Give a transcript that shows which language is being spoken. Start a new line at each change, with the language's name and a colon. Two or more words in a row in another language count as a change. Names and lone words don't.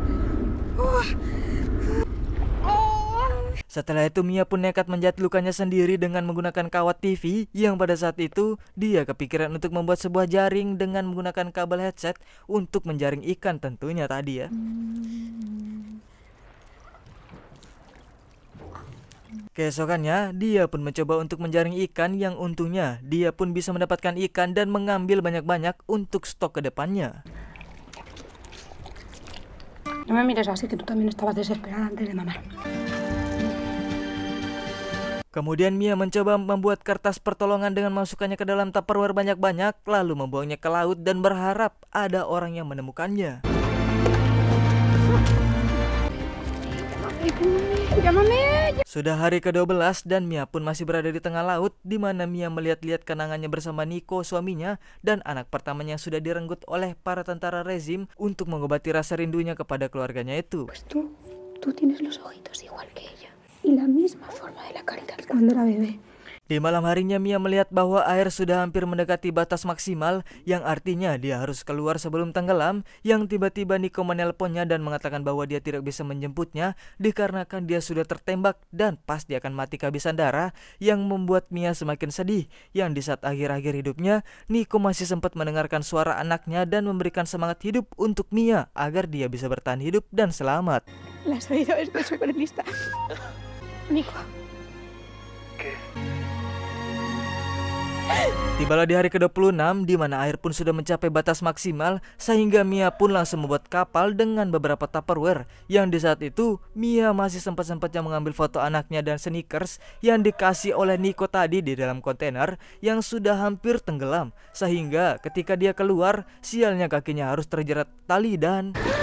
Indonesian: Setelah itu Mia pun nekat menjahit lukanya sendiri dengan menggunakan kawat TV, yang pada saat itu dia kepikiran untuk membuat sebuah jaring dengan menggunakan kabel headset untuk menjaring ikan tentunya tadi ya. Keesokannya dia pun mencoba untuk menjaring ikan, yang untungnya dia pun bisa mendapatkan ikan dan mengambil banyak-banyak untuk stok ke depannya.
Spanish: No me mires así, que tú también estabas desesperada antes de mamar.
Indonesian: Kemudian Mia mencoba membuat kertas pertolongan dengan masukkannya ke dalam Tupperware banyak-banyak, lalu membuangnya ke laut dan berharap ada orang yang menemukannya. Sudah hari ke-12 dan Mia pun masih berada di tengah laut, di mana Mia melihat-lihat kenangannya bersama Nico, suaminya, dan anak pertamanya yang sudah direnggut oleh para tentara rezim untuk mengobati rasa rindunya kepada keluarganya itu.
Spanish: Pues tú tienes los ojitos igual que ella. Y la misma forma de la carita que cuando era bebé.
Indonesian: Di malam harinya Mia melihat bahwa air sudah hampir mendekati batas maksimal, yang artinya dia harus keluar sebelum tenggelam, yang tiba-tiba Nico menelponnya dan mengatakan bahwa dia tidak bisa menjemputnya dikarenakan dia sudah tertembak dan pasti akan mati kehabisan darah, yang membuat Mia semakin sedih, yang di saat akhir-akhir hidupnya Nico masih sempat mendengarkan suara anaknya dan memberikan semangat hidup untuk Mia agar dia bisa bertahan hidup dan selamat.
Spanish: La has oído, estoy súper lista. Nico.
Indonesian: Tibalah di hari ke-26 di mana air pun sudah mencapai batas maksimal sehingga Mia pun langsung membuat kapal dengan beberapa Tupperware, yang di saat itu Mia masih sempat-sempatnya mengambil foto anaknya dan sneakers yang dikasih oleh Nico tadi di dalam kontainer yang sudah hampir tenggelam, sehingga ketika dia keluar sialnya kakinya harus terjerat tali dan